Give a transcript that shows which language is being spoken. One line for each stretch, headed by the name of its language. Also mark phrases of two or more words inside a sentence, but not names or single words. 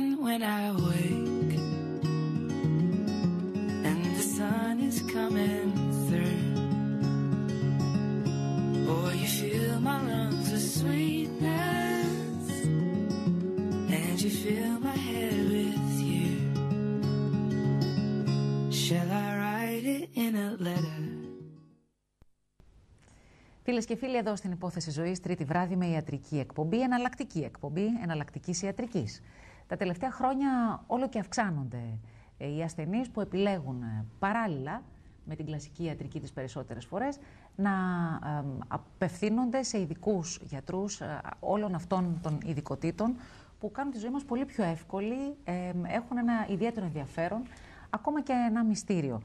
English: when I wake and the sun is coming through. Boy, you fill my lungs with sweetness and you fill my head with you. Shall I write it in a letter?
Greek: Φίλες και φίλοι, εδώ στην Υπόθεση Ζωής, τρίτη βράδυ με ιατρική εκπομπή, εναλλακτική εκπομπή, εναλλακτικής ιατρικής. Τα τελευταία χρόνια όλο και αυξάνονται οι ασθενείς που επιλέγουν παράλληλα με την κλασική ιατρική τις περισσότερες φορές να απευθύνονται σε ειδικούς γιατρούς όλων αυτών των ειδικοτήτων που κάνουν τη ζωή μας πολύ πιο εύκολη, έχουν ένα ιδιαίτερο ενδιαφέρον, ακόμα και ένα μυστήριο.